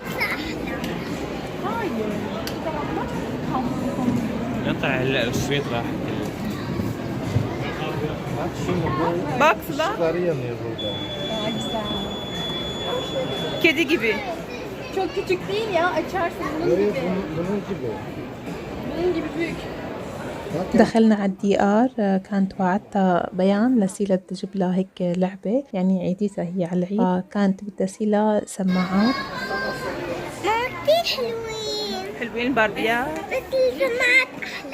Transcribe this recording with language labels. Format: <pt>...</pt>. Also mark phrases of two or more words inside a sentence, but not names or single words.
<tr>Hayır.</tr> <ar>ينطع الشريط راح</ar> <tr>Bak Sıla. Işıkları yanıyor burada. Daha güzel. Kedi gibi. Çok küçük değil ya. Açarsın bunun Böyle gibi. bunun gibi. Bunun gibi büyük.</tr> <ar>دخلنا على الدي ار، كانت وعدتها بيان لسيلة تجيب لها هيك لعبة، يعني عيديتها هي على العيد، فكانت بدها سيلة سماعات. باربي حلوين. حلوين باربيات، بس السماعات أحلى.</ar>